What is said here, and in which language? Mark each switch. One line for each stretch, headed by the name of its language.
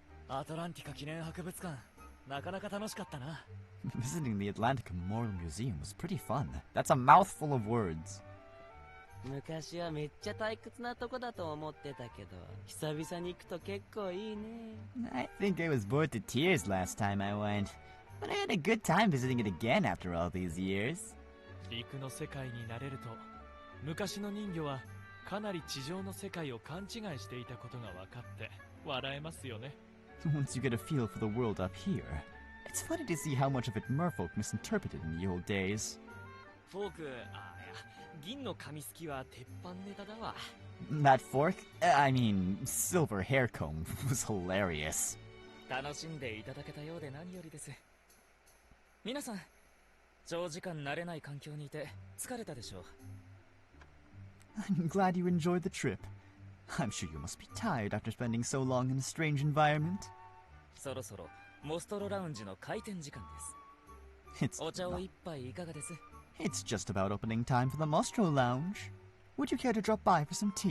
Japanese: アトランティカ記念博物館、なかなか楽しかったな。
English: Visiting the Atlantic Memorial Museum was pretty fun. That's a mouthful of words.
Japanese: 昔はめっちゃ退屈なとこだと思ってたけど、久々に行くと結構いいね。
English: I think I was bored to tears last time I went, but I had a good time visiting it again after all these years.
Japanese: 陸の世界になれると、昔の人魚はかなり地上の世界を勘違いしていたことが分かって笑えますよね。
English: Once you get a feel for the world up here, it's funny to see how much of it merfolk misinterpreted in the old days.
Japanese: フォーク、銀の紙すきは鉄板ネタだわ。
English: That fork, I mean, silver hair comb was hilarious.
Japanese: 楽しんでいただけたようで何よりです。皆さん、長時間慣れない環境にいて疲れたでしょう。
English: I'm glad you enjoyed the trip. I'm sure you must be tired after spending so long in a strange environment.
Japanese: そろそろモストロラウンジの開店時間です。
English: It's
Japanese: お茶を一杯いかがです？
English: It's just about opening time for the Mostro Lounge. Would you care to drop by for some tea?